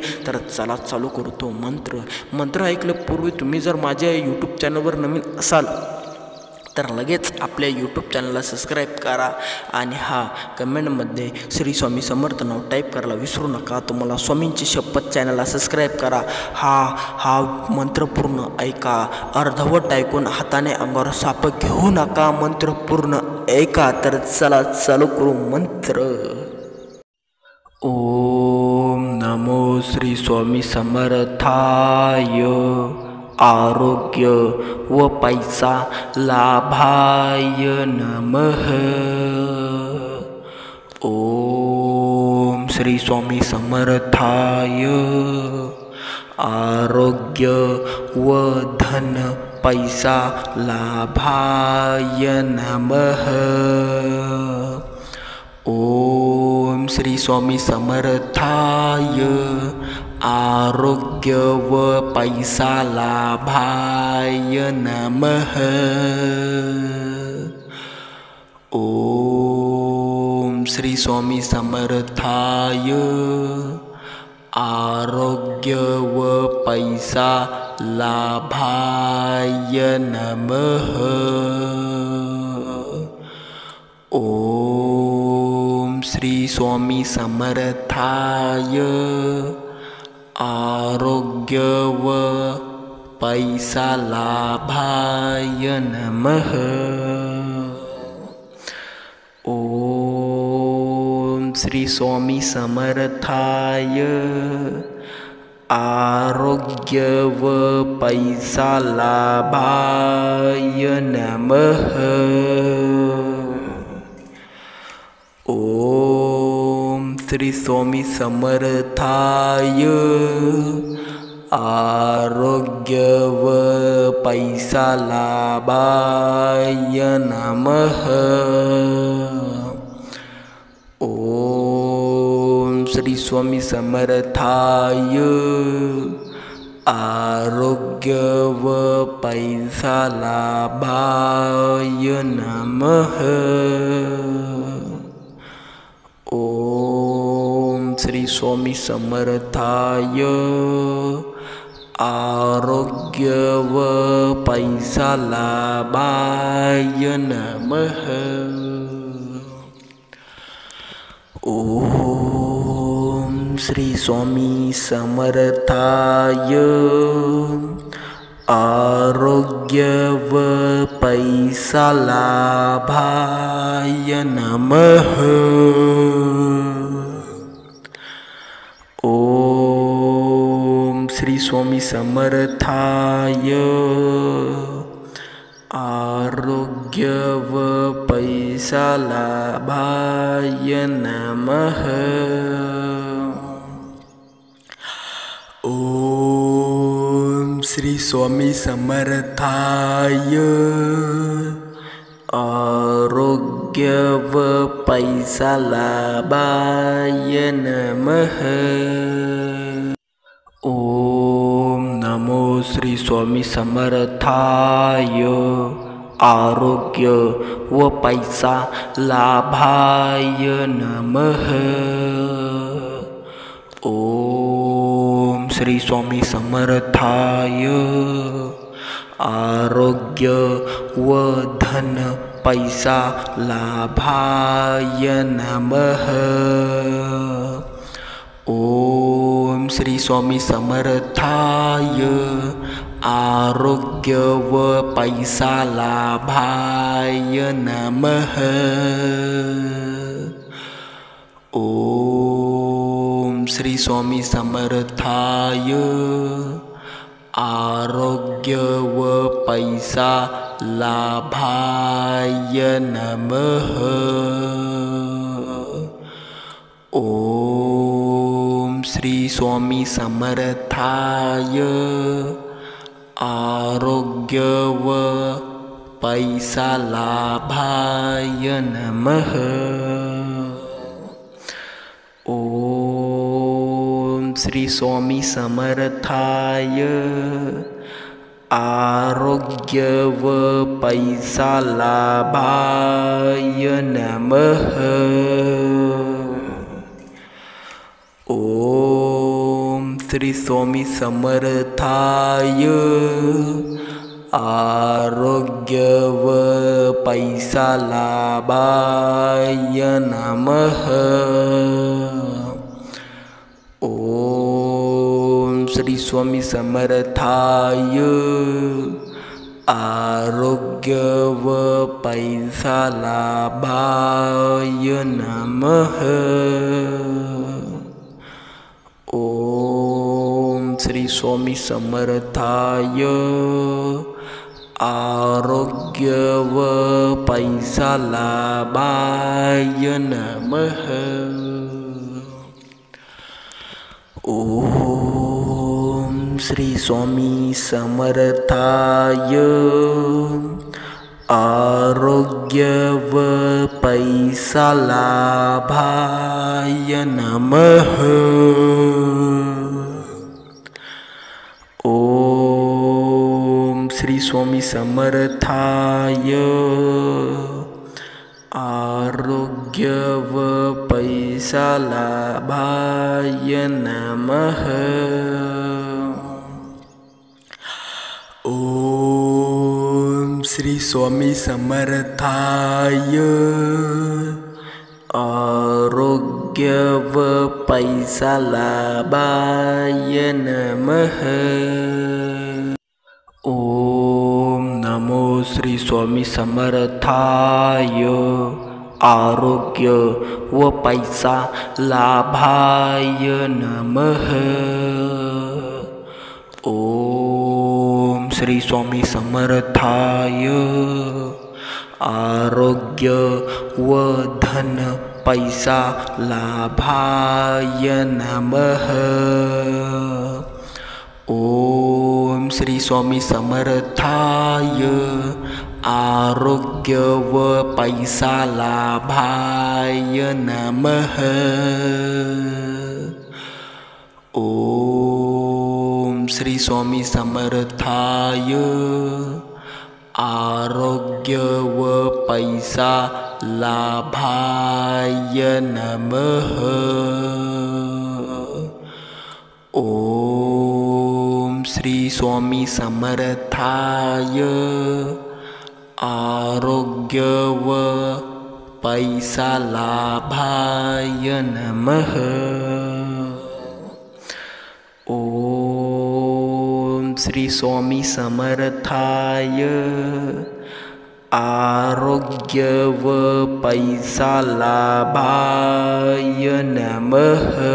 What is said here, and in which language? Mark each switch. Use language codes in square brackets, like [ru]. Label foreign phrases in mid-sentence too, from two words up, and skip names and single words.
[mr] तर चला चालू करू तो मंत्र ऐकल्यापूर्वी तुम्ही जर माझ्या यूट्यूब चॅनलवर नवीन असाल तर लगेच आपल्या यूट्यूब चॅनलला सबस्क्राईब करा आणि कमेंटमध्ये श्री स्वामी समर्थ नाव टाईप करायला विसरू नका। तुम्हाला स्वामींची शपथ चॅनलला सबस्क्राईब करा। हा मंत्र पूर्ण ऐका। अर्धवट ऐकून हाताने अंगावर साप घेऊ नका, मंत्र पूर्ण ऐका। तर चला चालू करू मंत्र। [sa] ओम नमो श्री स्वामी समर्थाय। [mr] आरोग्य व पैसा [sa] लाभाय नमः। ओम श्री स्वामी समर्थाय। [mr] आरोग्य व धन पैसा [sa] लाभाय नमः। ओम श्री स्वामी समर्थाय। [mr] आरोग्य व पैसा [sa] लाभाय नमः। ओम श्री स्वामी समर्थाय। [mr] आरोग्य व पैसा [sa] लाभाय नमः। ओम श्री स्वामी समर्थाय। [mr] आरोग्य व पैसा [sa] लाभाय नमः। ओम श्री स्वामी समर्थाय। [mr] आरोग्य व पैसा [sa] लाभाय नमः। ओम श्री स्वामी समर्थाय। [mr] आरोग्य व पैसा [sa] लाभाय नमः। ओम श्री स्वामी समर्थाय। [mr] आरोग्य व पैसा [sa] लाभाय नमः। ओम श्री स्वामी समर्थाय। [mr] आरोग्य व पैसा [sa] लाभाय नमः। ओम श्री स्वामी समर्थाय। [mr] आरोग्य व पैसा [sa] लाभाय नमः। ओम श्री स्वामी समर्थाय। [mr] आरोग्य व पैसा [sa] लाभाय नमः। ओम श्री स्वामी समर्थाय। [mr] आरोग्य व पैसा [sa] लाभाय नमः। ओम नमो श्री स्वामी समर्थाय। [mr] आरोग्य व पैसा [sa] लाभाय नमः। ओम श्री स्वामी समर्थाय। [mr] आरोग्य व धन पैसा [sa] लाभाय नमः। ओम श्री स्वामी समर्थाय। [mr] आरोग्य व पैसा [sa] लाभाय नमः। ओम श्री स्वामी समर्थाय। [mr] आरोग्य व पैसा [sa] लाभाय नमः। ओम श्री स्वामी समर्थाय। [mr] आरोग्य व पैसा [sa] लाभाय नमः। ओम श्री स्वामी समर्थाय। [mr] आरोग्य व पैसा [sa] लाभाय नमः। ओम श्री स्वामी समर्थाय। [mr] आरोग्य व पैसा [sa] लाभाय नमः। ओम श्री स्वामी समर्थाय। [mr] आरोग्य व पैसा [sa] लाभाय नमः। ओम श्री स्वामी समर्थाय [mr] आरोग्य व पैसा [sa] लाभाय नमः। ओम श्री स्वामी समर्थाय [mr] आरोग्य व पैसा [sa] लाभाय नमः। ओम श्री स्वामी समर्थाय [mr] आरोग्य व पैसा [sa] लाभाय नमः। ओम श्री स्वामी समर्थाय [mr] आरोग्य व पैसा [sa] लाभाय नमः। ओम नमो श्री स्वामी समर्थाय [mr] आरोग्य व पैसा [sa] लाभाय नमः। ओम श्री स्वामी समर्थाय [mr] आरोग्य व धन पैसा [sa] लाभाय नमः। ओम श्री स्वामी समर्थाय [mr] आरोग्य व पैसा [sa] लाभाय नमः। ओम श्री स्वामी समर्थाय [mr] आरोग्य व पैसा [sa] लाभाय नमः। ओम श्री स्वामी समर्थाय [mr] आरोग्य व पैसा [sa] लाभाय नमः। ओम श्री स्वामी समर्थाय [mr] आरोग्य व पैसा [sa] लाभाय नमः।